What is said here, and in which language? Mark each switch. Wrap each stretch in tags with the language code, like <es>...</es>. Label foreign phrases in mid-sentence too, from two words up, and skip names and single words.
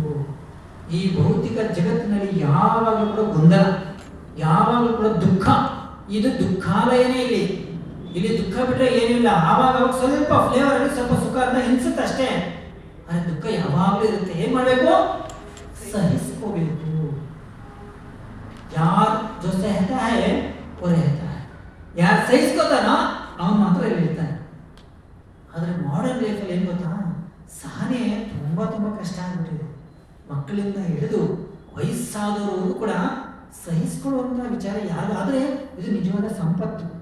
<kn>ಈ ಭೌತಿಕ ಜಗತ್ತಿನಲ್ಲಿ ಯಾವಾಗಲೂ ಕೂಡ ಗೊಂದಲ, ಯಾವಾಗಲೂ ಕೂಡ ದುಃಖ. ಇದು ದುಃಖಾಲಯನೇ. ಇಲ್ಲಿ ದುಃಖ ಬಿಟ್ರೆ ಏನಿಲ್ಲ. ಆವಾಗ ಸ್ವಲ್ಪ ಫ್ಲೇವರ್ ಅಲ್ಲಿ ಸ್ವಲ್ಪ ಸುಖ ಅಂತ ಅನ್ಸುತ್ತೆ ಅಷ್ಟೇ. ಆದರೆ ದುಃಖ ಯಾವಾಗಲೂ ಇರುತ್ತೆ. ಏನ್ ಮಾಡಬೇಕು? ಸಹಿಸ್ಕೋಬೇಕು.</kn> <hi>ಯಾರು जो सहता है वो रहता है.</hi> <kn>ಯಾರು ಸಹಿಸ್ಕೋತಾನೋ ಅವನು ಮಾತ್ರ ಇರ್ತಾನೆ. ಆದರೆ</kn> <en>modern lifealli</en> <kn>ಏನು ಗೊತ್ತಾ, ಸಹನೆ ತುಂಬಾ ಕಷ್ಟ ಆಗ್ಬಿಟ್ಟಿದೆ. ಮಕ್ಕಳಿಂದ ಹಿಡಿದು ವಯಸ್ಸಾದವರು ಕೂಡ ಸಹಿಸ್ಕೊಳ್ಳುವಂತಹ ವಿಚಾರ ಯಾರು. ಆದರೆ ಇದು ನಿಜವಾದ ಸಂಪತ್ತು.</kn>